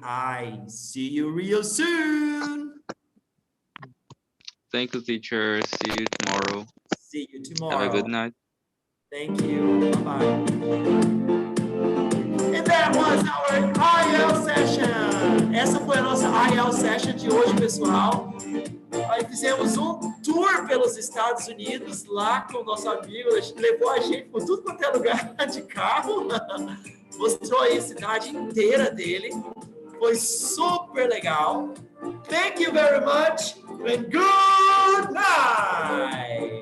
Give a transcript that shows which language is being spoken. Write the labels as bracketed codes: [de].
[en] I see you real soon. Thank you, teacher. See you tomorrow. See you tomorrow. Have a good night. Thank you. Bye-bye. And that was our IL session. [pt] Essa foi a nossa IL session de hoje, pessoal. Aí fizemos um tour pelos Estados Unidos, lá com o nosso amigo. Ele levou a gente por tudo quanto é lugar de carro. Mostrou aí a cidade inteira dele. Foi super legal. [en] Thank you very much and good night.